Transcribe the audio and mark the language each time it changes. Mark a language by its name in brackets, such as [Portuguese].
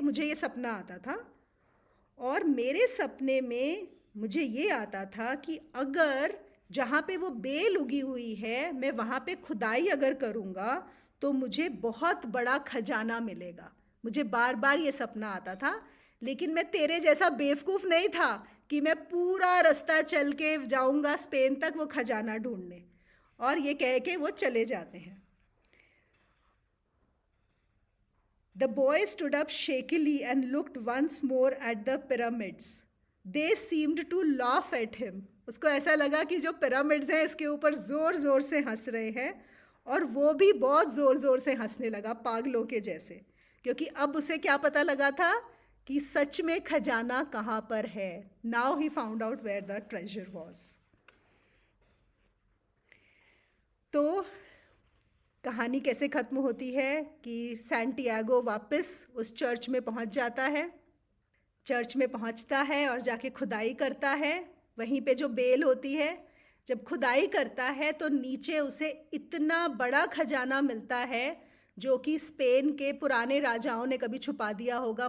[Hindi] मुझे ये सपना आता था, और मेरे सपने में मुझे ये आता था कि अगर जहाँ पे वो बेल उगी हुई है मैं वहाँ पे खुदाई अगर करूँगा तो मुझे बहुत बड़ा खजाना मिलेगा, मुझे बार बार ये सपना आता था, लेकिन मैं तेरे जैसा बेवकूफ़ नहीं था कि मैं पूरा रास्ता चल के जाऊंगा स्पेन तक वो खजाना ढूंढने। और ये कह के वो चले जाते हैं। [English] The boy stood up shakily and looked once more at the pyramids. They seemed to laugh at him. [Hindi] उसको ऐसा लगा कि जो पिरामिड्स हैं इसके ऊपर ज़ोर ज़ोर से हंस रहे हैं, और वो भी बहुत ज़ोर ज़ोर से हंसने लगा पागलों के जैसे, क्योंकि अब उसे क्या पता लगा था कि सच में खजाना कहाँ पर है। [English] Now he found out where the treasure was. [Hindi] तो कहानी कैसे ख़त्म होती है कि सैंटियागो वापस उस चर्च में पहुंच जाता है। चर्च में पहुंचता है और जाके खुदाई करता है। वहीं पे जो बेल होती है, जब खुदाई करता है तो नीचे उसे इतना बड़ा खजाना मिलता है जो कि स्पेन के पुराने राजाओं ने कभी छुपा दिया होगा।